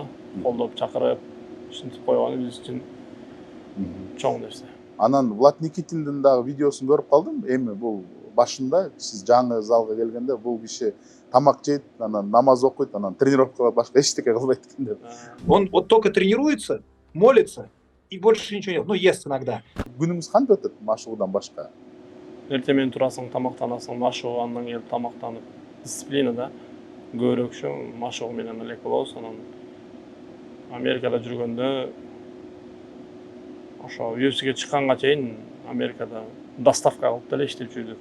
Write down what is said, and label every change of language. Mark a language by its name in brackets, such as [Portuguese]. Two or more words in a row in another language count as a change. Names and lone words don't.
[Kyrgyz] Колдоп чакырып, ушинтип койгону биз үчүн чоң нерсе. Анан Влад Никитиндин дагы видеосун көрүп калдым. Эми бул башында сиз жаңы залга келгенде бул киши тамак жейт, анан намаз окуйт, анан тренировкага башка эчтеке кылбайт экен деп. [Russian] Он вот только тренируется, молится и больше ничего нет. Ну, ест иногда. [Kyrgyz] Күнүңүз кантип өтөт машыгуудан башка? Эртең менен турасың, тамактанасың, машыгуу, андан келип тамактанып, дисциплина да. Көбүрөөкчө машыгуу менен элек болобуз. Анан Америкада жүргөндө ошо UFC'ге чыкканга чейин Америкада доставка кылып деле иштеп жүрдүк.